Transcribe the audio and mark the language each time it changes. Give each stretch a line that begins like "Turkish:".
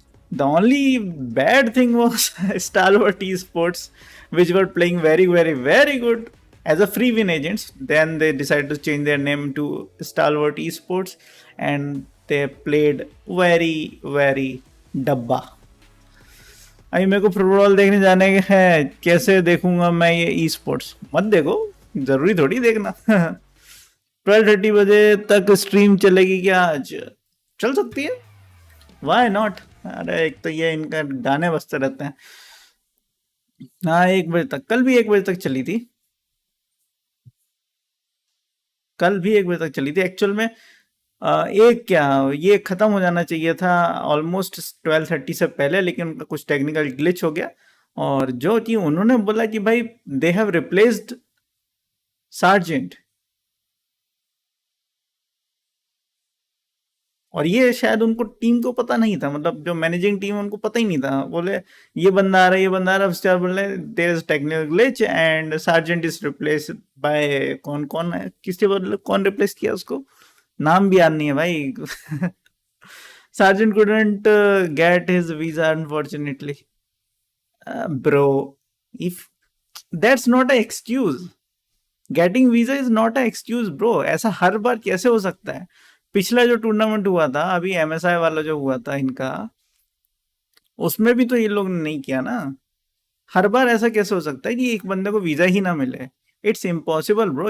English: The only bad thing was Stalwart Esports, which were playing very good as a free win agents. Then they decided to change their name to Stalwart Esports, and they played very डब्बा.
Hindi: अभी मेरे को football देखने जाने हैं, कैसे देखूंगा मैं ये ई स्पोर्ट्स? मत देखो, जरूरी थोड़ी देखना. 12:30 बजे तक स्ट्रीम चलेगी क्या आज? चल सकती है,
English: Why not.
Hindi: अरे एक तो ये इनका गाने बजते रहते हैं. हाँ, 1 बजे तक, कल भी 1 बजे तक चली थी. कल भी 1 बजे तक चली थी एक्चुअल में. एक क्या, ये खत्म हो जाना चाहिए था ऑलमोस्ट 12:30 से पहले, लेकिन उनका कुछ टेक्निकल ग्लिच हो गया. और जो कि उन्होंने बोला कि भाई
English: they have replaced Sergeant,
Hindi: और ये शायद उनको टीम को पता नहीं था, मतलब जो मैनेजिंग टीम उनको पता ही नहीं था. बोले ये बंदा आ रहा है, ये बंदा आ रहा है. स्टार बोले
English: there is technical glitch and Sergeant is replace by
Hindi: कौन कौन है, किसके बदले कौन रिप्लेस किया उसको? नाम भी याद नहीं है भाई.
English: Sergeant couldn't get his visa, unfortunately. Bro, if that's not an excuse. Getting visa is not a excuse bro.
Hindi: ऐसा हर बार कैसे हो सकता है? पिछला जो टूर्नामेंट हुआ था, अभी एमएसआई वाला जो हुआ था इनका, उसमें भी तो ये लोग ने नहीं किया ना. हर बार ऐसा कैसे हो सकता है कि एक बंदे को वीजा ही ना मिले?
English: It's impossible bro.